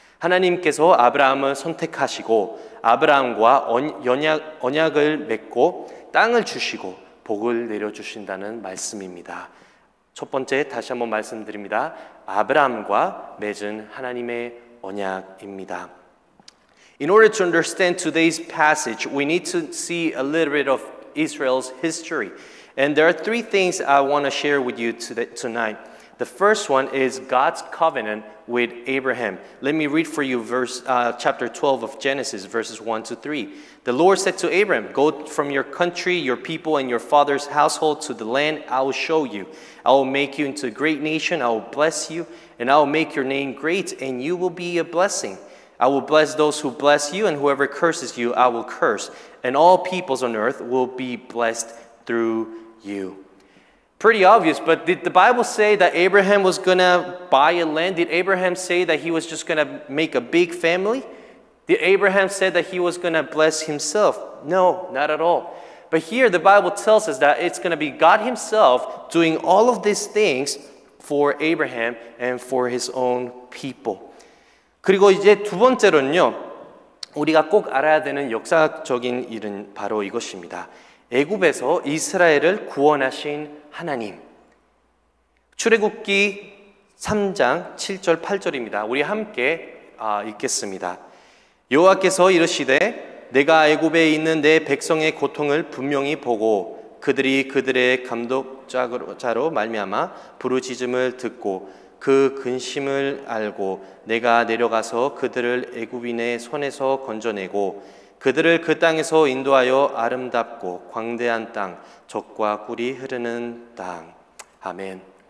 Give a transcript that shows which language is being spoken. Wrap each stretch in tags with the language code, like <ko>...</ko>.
<ko>하나님께서 아브라함을 선택하시고 아브라함과 언약을 맺고 땅을 주시고 복을 내려주신다는 말씀입니다. 첫 번째 다시 한번 말씀드립니다. 아브라함과 맺은 하나님의 언약입니다.</ko> <en>In order to understand today's passage, we need to see a little bit of Israel's history. And there are 3 things I want to share with you tonight. The first one is God's covenant with Abraham. Let me read for you chapter 12 of Genesis, verses 1-3. The Lord said to Abraham, "Go from your country, your people, and your father's household to the land I will show you. I will make you into a great nation. I will bless you, and I will make your name great, and you will be a blessing. I will bless those who bless you, and whoever curses you, I will curse. And all peoples on earth will be blessed through you." Pretty obvious, but did the Bible say that Abraham was going to buy a land? Did Abraham say that he was just going to make a big family? Did Abraham say that he was going to bless himself? No, not at all. But here the Bible tells us that it's going to be God himself doing all of these things for Abraham and for his own people.</en> <ko>그리고 이제 두 번째로는요, 우리가 꼭 알아야 되는 역사적인 일은 바로 이것입니다. 애굽에서 이스라엘을 구원하신 하나님. 출애굽기 3장 7절 8절입니다. 우리 함께 읽겠습니다. 여호와께서 이르시되 내가 애굽에 있는 내 백성의 고통을 분명히 보고 그들이 그들의 감독자로 말미암아 부르짖음을 듣고 그 근심을 알고 내가 내려가서 그들을 애굽인의 손에서 건져내고 그들을 그 땅에서 인도하여 아름답고 광대한 땅, 젖과 꿀이 흐르는 땅. 아멘.</ko>